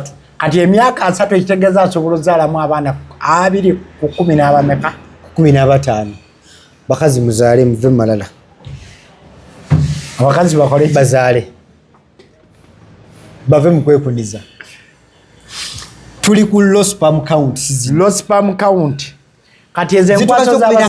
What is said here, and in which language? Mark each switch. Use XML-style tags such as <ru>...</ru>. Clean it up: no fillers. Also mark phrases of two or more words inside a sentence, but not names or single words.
<lg>Kati emyaka 3 ekitegeeza asobola ozaalamu abaana 2 ku 10 n'abameka? 15. Bakazi muzaale muve malala. Abakazi bakole bazaale bave mu kwekuniza. Tuli ku</lg> <en>low sperm count. Low sperm count.</en> <lg>Kati ezo enkwaso</lg>